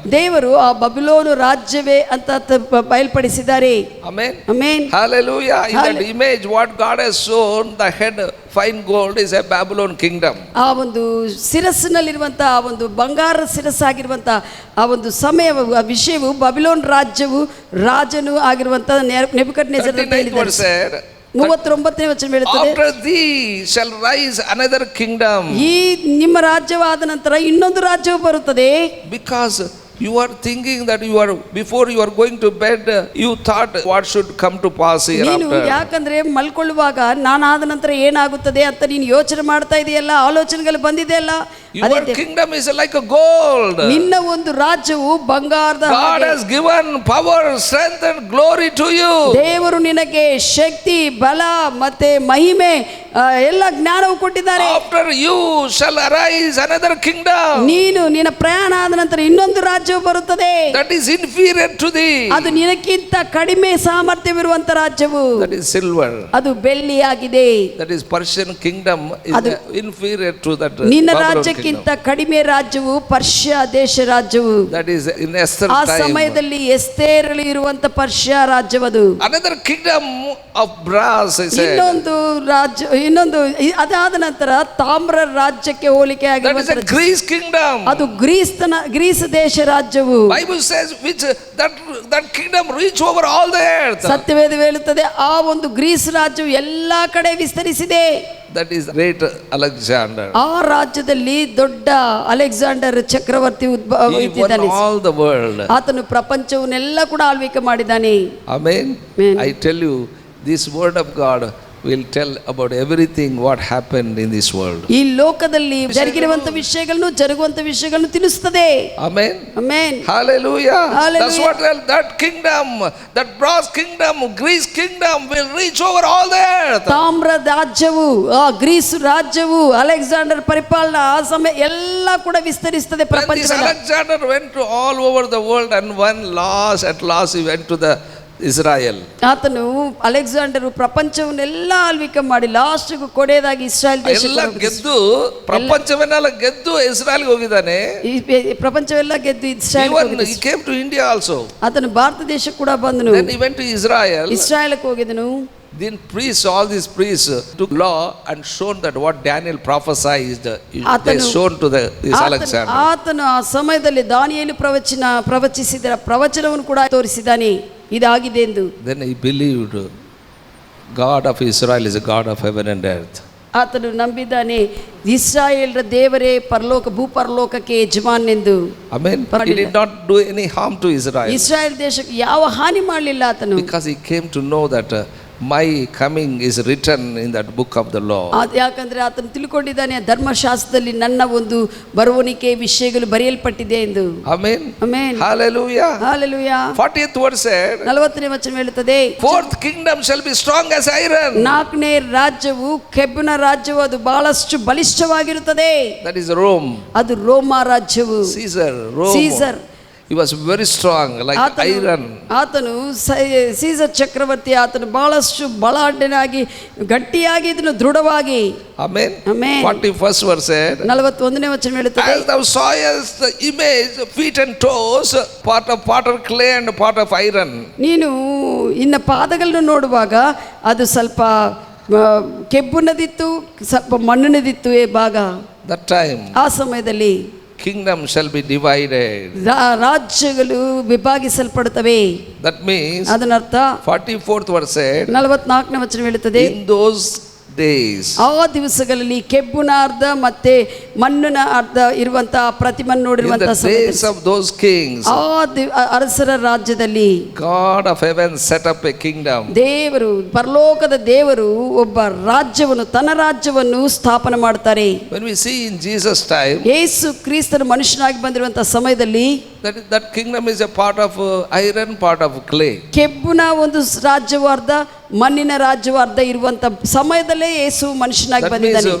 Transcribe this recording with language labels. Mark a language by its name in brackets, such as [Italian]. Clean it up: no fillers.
[Kannada] ದೇವರು ಆ ಬಬಿಲೋನು ರಾಜ್ಯವೇ ಅಂತ ಬಯಲ್ಪಡಿಸಿದ್ದಾರೆ. [English] Amen. Amen. Hallelujah. In that image what God has shown, the head fine gold is a Babylon kingdom. [Kannada] ಆ ಒಂದು ಶಿರಸ್ಸಿನಲ್ಲಿರುವಂತ ಆ ಒಂದು ಬಂಗಾರ ಶಿರಸ್ಸಾಗಿರುವಂತ ಆ ಒಂದು ಸಮಯವು ಆ ವಿಷಯವು ಬಬಿಲೋನ್ ರಾಜ್ಯವು ರಾಜನು ಆಗಿರುವಂತ ನೆಬೂಕದ್ನೆಚ್ಚರ್ ಅಂತ ಹೇಳಿದ್ದಾರೆ. 39ನೇ ವಚನ ಹೇಳುತ್ತದೆ, [English] After thee shall rise another kingdom. [Kannada] ಈ ನಿಮ್ಮ ರಾಜ್ಯವಾದ ನಂತರ ಇನ್ನೊಂದು ರಾಜ್ಯವು ಬರುತ್ತದೆ. [English] Because You are thinking that before you are going to bed, you thought what should come to pass [Kannada] ನೀನು [English] hereafter. [Kannada] ಯಾಕಂದ್ರೆ ಮಲ್ಕೊಳ್ಳುವಾಗ ನಾನಾದ ನಂತರ ಏನಾಗುತ್ತದೆ ಅಂತ ನೀನು ಯೋಚನೆ ಮಾಡ್ತಾ ಇದೆಯಲ್ಲ, ಆಲೋಚನೆಗಳು ಬಂದಿದೆಯಲ್ಲ. [English] Your kingdom is like a gold. [Kannada] ನಿನ್ನ ಒಂದು ರಾಜ್ಯವು ಬಂಗಾರದ [English] God has given power, strength and glory to you. [Kannada] ದೇವರು ನಿನಗೆ ಶಕ್ತಿ, ಬಲ ಮತ್ತೆ ಮಹಿಮೆ ಎಲ್ಲ ಜ್ಞಾನವು ಕೊಟ್ಟಿದ್ದಾರೆ. [English] After you shall arise another kingdom. [Kannada] ನೀನು ನಿನ್ನ ಪ್ರಯಾಣ ಆದ ನಂತರ ಇನ್ನೊಂದು ರಾಜ್ಯವು ಬರುತ್ತದೆ. [English] That is inferior to thee. [Kannada] ಅದು ನಿನಕ್ಕಿಂತ ಕಡಿಮೆ ಸಾಮರ್ಥ್ಯವಿರುವಂತ ರಾಜ್ಯವು. [English] That is silver. [Kannada] ಅದು ಬೆಳ್ಳಿಯಾಗಿದೆ. [English] That is Persian kingdom is inferior to that. [Kannada] ನಿನ್ನ ರಾಜ್ಯಕ್ಕಿಂತ ಕಡಿಮೆ ರಾಜ್ಯವು ಪರ್ಷಿಯ ದೇಶ ರಾಜ್ಯವು. [English] That is in Esther [Kannada] ಆ [English] time. [Kannada] ಸಮಯದಲ್ಲಿ ಎಸ್ತೇರಲಿ ಇರುವಂತ Persia ರಾಜ್ಯವದು. [English] Another kingdom of brass, I said. [Kannada] ಇನ್ನೊಂದು ಅದಾದ ನಂತರ ತಾಮ್ರ ರಾಜ್ಯಕ್ಕೆ ಹೋಲಿಕೆ [English] That is a Greece kingdom. [Kannada] ಅದು ಗ್ರೀಸ್ ದೇಶ ರಾಜ್ಯವು. [English] Bible says which that kingdom reach over all the earth. [Kannada] ಸತ್ಯವೇದ ಹೇಳುತ್ತದೆ ಆ ಒಂದು ಗ್ರೀಸ್ ರಾಜ್ಯವು ಎಲ್ಲಾ ಕಡೆ ವಿಸ್ತರಿಸಿದೆ. [English] That is great Alexander. [Kannada] ಆ ರಾಜ್ಯದಲ್ಲಿ ದೊಡ್ಡ ಅಲೆಕ್ಸಾಂಡರ್ ಚಕ್ರವರ್ತಿ ಇದ್ದಾನೆ. [English] All the world. [Kannada] ಆತನು ಪ್ರಪಂಚವನ್ನೆಲ್ಲ ಕೂಡ ಆಳ್ವಿಕೆ ಮಾಡಿದ್ದಾನೆ. [English] Amen. I tell you, this word of God will tell about everything what happened in this world. [Kannada] ಈ ಲೋಕದಲ್ಲಿ ಜರುಗಿರುವಂತ ವಿಷಯಗಳನ್ನು ಜರುಗುವಂತ ವಿಷಯಗಳನ್ನು ತಿಳಿಸುತ್ತದೆ. [English] Amen. Amen. Hallelujah. Hallelujah. That's what that kingdom, that brass kingdom, Greece kingdom will reach over all the earth. [Kannada] ತಾಮ್ರ ರಾಜ್ಯವು, ಆ Greece ರಾಜ್ಯವು, Alexander ಪರಿಪಾಲನಾ ಆ ಸಮಯ ಎಲ್ಲ ಕೂಡ ವಿಸ್ತರಿಸುತ್ತದೆ ಪ್ರಪಂಚದಲ್ಲಿ. [English] Alexander went to all over the world and at last he went to the Israel. [Kannada] ಆತನು ಅಲೆಕ್ಸಾಂಡರ್ ಪ್ರಪಂಚವನ್ನೆಲ್ಲ ಆಳ್ವಿಕೆ ಮಾಡಿ ಲಾಸ್ಟ್ಗೂ ಕೊನೆಯದಾಗಿ ಇಸ್ರಾಯೇಲ್ ಎಲ್ಲ ಗೆದ್ದು ಪ್ರಪಂಚವನ್ನೆಲ್ಲ ಗೆದ್ದು ಇಸ್ರಾಯೇಲ್ಗೆ ಹೋಗಿದ್ದಾನೆ. ಪ್ರಪಂಚವೆಲ್ಲ ಗೆದ್ದು Israel. [English] He came to India also. [Kannada] ಆತನು ಭಾರತ ದೇಶಕ್ಕೆ ಕೂಡ ಬಂದನು. [English] Then he went to Israel. [Kannada] ಇಸ್ರಾಯೇಲ್ಗೆ ಹೋಗಿದನು. [English] Then priests, all these priests took law and shown that what Daniel prophesied, they shown to this Alexander. [Kannada] ಆತನು ಆ ಸಮಯದಲ್ಲಿ ದಾನಿಯೇಲು ಪ್ರವಚಿಸಿದ ಪ್ರವಚನವನ್ನು ಕೂಡ ತೋರಿಸಿದ್ದಾನೆ, ಇದಾಗಿದೆ ಎಂದು. [English] Then he believed God of Israel is a God of heaven and earth. [Kannada] ಆತನು ನಂಬಿದ್ದಾನೆ ಇಸ್ರಾಯೇಲ್ರ ದೇವರೇ ಭೂಪರಲೋಕಕ್ಕೆ ಯಜಮಾನನೆಂದು. [English] Amen. He did not do any harm to Israel. [Kannada] Israel ದೇಶಕ್ಕೆ ಯಾವ ಹಾನಿ ಮಾಡಲಿಲ್ಲ ಆತನು. [English] Because he came to know that my coming is written in that book of the law. [Kannada] ಯಾಕಂದ್ರೆ ಆತನು ತಿಳ್ಕೊಂಡಿದ್ದಾನೆ ಧರ್ಮಶಾಸ್ತ್ರದಲ್ಲಿ ನನ್ನ ಒಂದು ಬರುವಣಿಕೆ ವಿಷಯಗಳು ಬರೆಯಲ್ಪಟ್ಟಿದೆ ಎಂದು. [English] Amen. Amen. Hallelujah. Hallelujah. 40th word said, [Kannada] 40ನೇ ವಚನ ಹೇಳುತ್ತದೆ, [English] fourth kingdom shall be strong as iron. [Kannada] ನಾಲ್ಕನೇ ರಾಜ್ಯವು ಕೆಬ್ಬಿನ ರಾಜ್ಯವು, ಅದು ಬಹಳಷ್ಟು ಬಲಿಷ್ಠವಾಗಿರುತ್ತದೆ. [English] That is Rome. [Kannada] ಅದು ರೋಮ ರಾಜ್ಯವು. [English] Caesar. He was very strong like iron. [Kannada] ಆತನು ಸೀಸರ್ ಚಕ್ರವರ್ತಿ, ಆತನು ಬಹಳಷ್ಟು ಬಲಾಢ್ಯನಾಗಿ ಗಟ್ಟಿಯಾಗಿ ಇದನ್ನು ದೃಢವಾಗಿ. [English] Amen. Amen. 41st verse said, [Kannada] 41ನೇ ವಚನ ಹೇಳುತ್ತದೆ, [English] as thou sawest the image, feet and toes, part of potter clay and part of iron. [Kannada] ನೀನು ಇನ್ನ ಪಾದಗಳನ್ನು ನೋಡುವಾಗ ಅದು ಸ್ವಲ್ಪ ಕೆಬ್ಬುನದಿತ್ತು, ಸ್ವಲ್ಪ ಮಣ್ಣಿನದಿತ್ತು ಭಾಗ. [English] That time [Kannada] ಆ ಸಮಯದಲ್ಲಿ [English] kingdom shall be divided. [Kannada] ರಾಜ್ಯಗಳು ವಿಭಾಗಿಸಲ್ಪಡುತ್ತವೆ. [English] That means [Kannada] ಅದನ್ನರ್ಥ [English] 44th verse said, [Kannada] 44ನೇ ವಚನ ಹೇಳುತ್ತದೆ, [English] in those days, [Kannada] ಆ ದಿವಸಗಳಲ್ಲಿ ಕೆಬ್ಬುನ ಅರ್ಧ ಮತ್ತೆ ಮಣ್ಣಿನ ಅರ್ಧ ಇರುವಂತಹ ಪ್ರತಿಮನ್ನು ನೋಡಿರುವಂತಹ [English] days of those kings, [Kannada] ಅರಸರ ರಾಜ್ಯದಲ್ಲಿ [English] God of heaven set up a kingdom. [Kannada] ದೇವರು, ಪರಲೋಕದ ದೇವರು ಒಬ್ಬ ರಾಜ್ಯವನ್ನು, ತನ್ನ ರಾಜ್ಯವನ್ನು ಸ್ಥಾಪನೆ ಮಾಡ್ತಾರೆ. [English] When we see in Jesus time, [Kannada] ಯೇಸು ಕ್ರಿಸ್ತನು ಮನುಷ್ಯನಾಗಿ ಬಂದಿರುವಂತಹ ಸಮಯದಲ್ಲಿ [English] that kingdom is a part of iron, part of clay. [Kannada] ಕೆಬ್ಬುನ ಒಂದು ರಾಜ್ಯವು ಅರ್ಧ, ಮಣ್ಣಿನ ರಾಜ್ಯವು ಅರ್ಧ ಇರುವಂತ ಸಮಯದಲ್ಲೇ ಯೇಸು ಮನುಷ್ಯನಾಗಿ ಬಂದಿದ್ದಾನೆ.